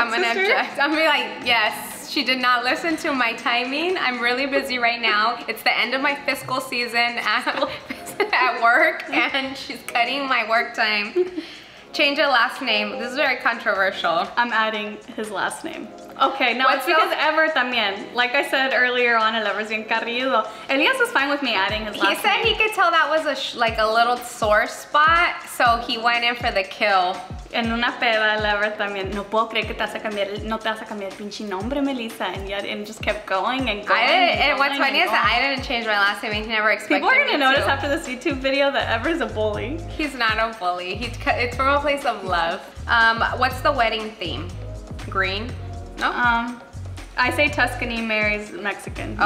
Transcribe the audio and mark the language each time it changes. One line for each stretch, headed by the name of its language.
English: I'm gonna object. I'm gonna be like, yes, she did not listen to my timing. I'm really busy right now. It's the end of my fiscal season at work, and she's cutting my work time. Change a last name. This is very controversial. I'm adding his last name. Okay, no, it's because Ever también. Like I said earlier on,
Spanish: el Ever's bien carrilludo.
English: Elias was fine with me adding his last name. He said he could tell that was like a little sore spot, so he went in for the kill.
Spanish: En una peda, el Ever también. No puedo creer que no te vas a cambiar el pinche nombre, Melissa.
English: And yet, and just kept going and going. What's funny is that I didn't change my last name. He never expected me to. People are gonna notice after this YouTube video that Ever's a bully. He's not a bully. It's from a place of love. What's the wedding theme? Green? No? I say Tuscany marries Mexican.